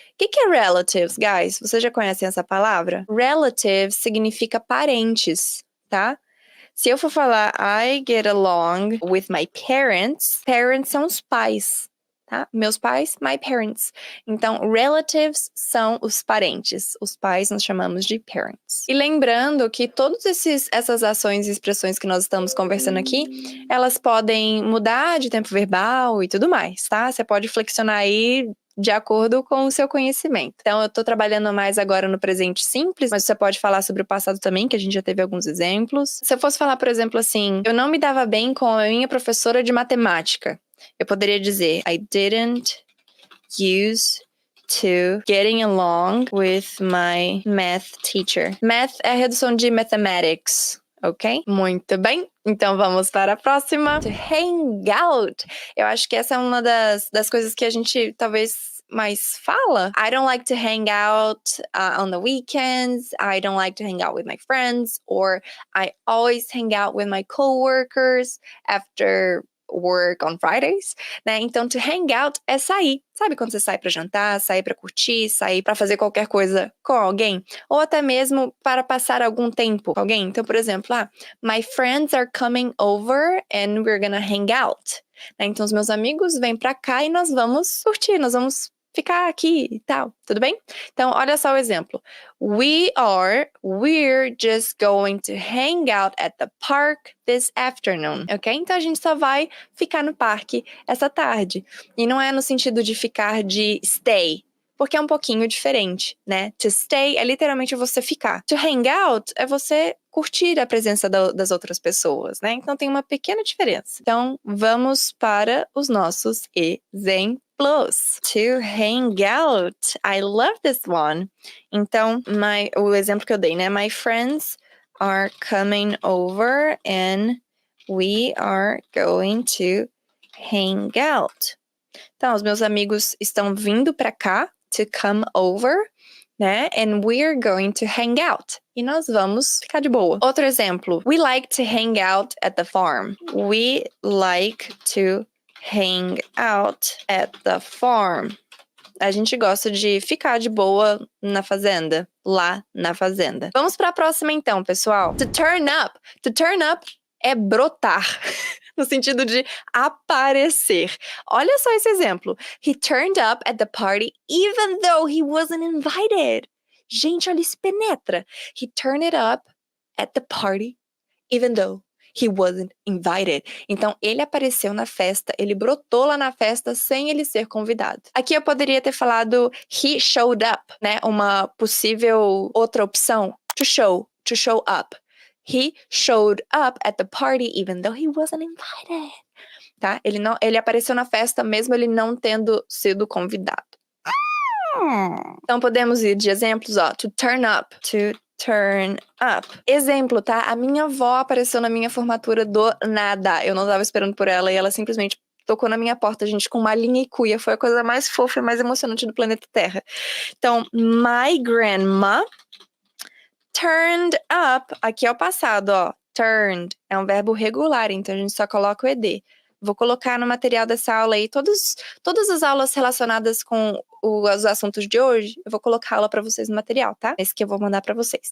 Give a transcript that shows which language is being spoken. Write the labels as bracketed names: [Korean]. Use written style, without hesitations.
[Portuguese] O que é relatives, guys? Vocês já conhecem essa palavra? Relatives significa parentes, tá? Se eu for falar [English] I get along with my parents, [Portuguese] parents são os pais, tá? Meus pais, my parents. Então, relatives são os parentes. Os pais nós chamamos de parents. E lembrando que todas essas ações e expressões que nós estamos conversando aqui, elas podem mudar de tempo verbal e tudo mais, tá? Você pode flexionar aí de acordo com o seu conhecimento. Então, eu tô trabalhando mais agora no presente simples, mas você pode falar sobre o passado também, que a gente já teve alguns exemplos. Se eu fosse falar, por exemplo, assim, eu não me dava bem com a minha professora de matemática, eu poderia dizer, [English] I didn't use to getting along with my math teacher. [Portuguese] Math é a redução de mathematics, ok? Muito bem. Então vamos para a próxima. To hang out. Eu acho que essa é uma das coisas que a gente talvez mais fala. [English] I don't like to hang out on the weekends. I don't like to hang out with my friends. Or I always hang out with my coworkers after work on Fridays, né? [Portuguese] Então, to hang out é sair. Sabe quando você sai pra jantar, sair pra curtir, sair pra fazer qualquer coisa com alguém? Ou até mesmo para passar algum tempo com alguém? Então, por exemplo, [English] my friends are coming over and we're gonna hang out. [Portuguese] Né? Então, os meus amigos vêm pra cá e nós vamos curtir, nós vamos ficar aqui e tal, tudo bem? Então, olha só o exemplo. [English] We're just going to hang out at the park this afternoon, ok? [Portuguese] Então, a gente só vai ficar no parque essa tarde. E não é no sentido de ficar de stay, porque é um pouquinho diferente, né? To stay é literalmente você ficar. To hang out é você curtir a presença das outras pessoas, né? Então, tem uma pequena diferença. Então, vamos para os nossos exemplos. To hang out. [English] I love this one. [Portuguese] Então, o exemplo que eu dei, né? [English] My friends are coming over and we are going to hang out. [Portuguese] Então, os meus amigos estão vindo pra cá, to come over, né? [English] And we're going to hang out. [Portuguese] E nós vamos ficar de boa. Outro exemplo. [English] We like to hang out at the farm. We like to hang out at the farm. [Portuguese] A gente gosta de ficar de boa na fazenda, lá na fazenda. Vamos para a próxima então, pessoal. To turn up. To turn up é brotar, no sentido de aparecer. Olha só esse exemplo. [English] He turned up at the party even though he wasn't invited. [Portuguese] Gente, olha, isso penetra. [English] He turned it up at the party even though he wasn't invited. [Portuguese] Então, ele apareceu na festa, ele brotou lá na festa sem ele ser convidado. Aqui eu poderia ter falado he showed up, né? Uma possível outra opção. [English] To show up. He showed up at the party even though he wasn't invited. [Portuguese] Tá? Ele apareceu na festa mesmo ele não tendo sido convidado. Então, podemos ir de exemplos, ó. To turn up. To turn up. Exemplo, tá? A minha avó apareceu na minha formatura do nada. Eu não tava esperando por ela e ela simplesmente tocou na minha porta, gente, com uma linha e cuia. Foi a coisa mais fofa e mais emocionante do planeta Terra. [English] Então, my grandma turned up. [Portuguese] Aqui é o passado, ó. Turned é um verbo regular, então a gente só coloca o ed. Vou colocar no material dessa aula aí todas as aulas relacionadas com os assuntos de hoje, eu vou colocar aula para vocês no material, tá? Esse que eu vou mandar para vocês.